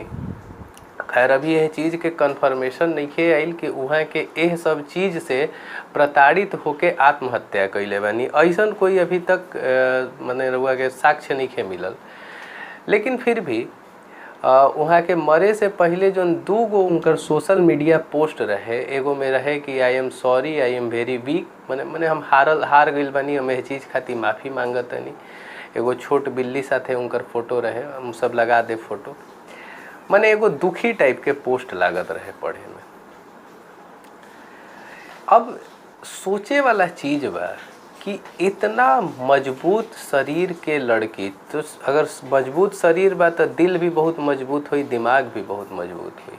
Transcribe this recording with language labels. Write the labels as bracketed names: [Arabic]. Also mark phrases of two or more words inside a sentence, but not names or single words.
[Bhojpuri] खैर अभी यह चीज़ के कन्फर्मेशन नहीं आइल कि वहाँ के यह सब चीज़ से प्रताड़ित होके आत्महत्या कैले बानी। ऐसन कोई अभी तक माने रुआ के साक्ष्य नहीं मिलल। लेकिन फिर भी वहाँ के मरे से पहले जो 2 गो उनकर [English] social media post [Bhojpuri] रहे, एगो में रहे कि [English] I am sorry, I am very weak, [Bhojpuri] माने हम हार गइल बानी, हम यह चीज़ खातिर माफ़ी मांगतनी। एगो छोट बिल्ली साथे उनकर फोटो रहे, हम सब लगा दे फोटो। माने एगो दुखी टाइप के पोस्ट लागत रहे पढ़े में। अब सोचे वाला चीज़ बा कि इतना मजबूत शरीर के लड़की, तो अगर मजबूत शरीर बा तो दिल भी बहुत मजबूत हुई, दिमाग भी बहुत मजबूत हुई।